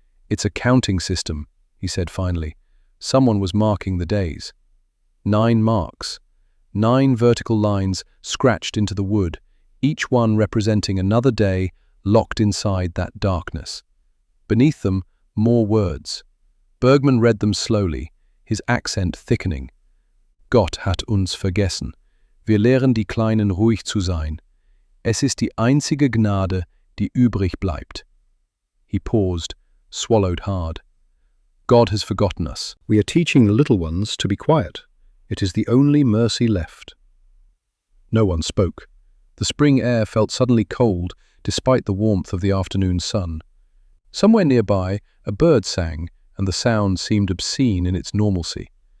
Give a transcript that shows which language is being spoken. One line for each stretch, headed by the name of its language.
English: "It's a counting system," he said finally. Someone was marking the days. 9 marks. 9 vertical lines scratched into the wood, each one representing another day locked inside that darkness. Beneath them, more words. Bergman read them slowly, his accent thickening.
German: "Gott hat uns vergessen. Wir lehren die Kleinen ruhig zu sein. Es ist die einzige Gnade, die übrig bleibt."
English: He paused, swallowed hard. "God has forgotten us. We are teaching the little ones to be quiet. It is the only mercy left." No one spoke. The spring air felt suddenly cold despite the warmth of the afternoon sun. Somewhere nearby, a bird sang, and the sound seemed obscene in its normalcy.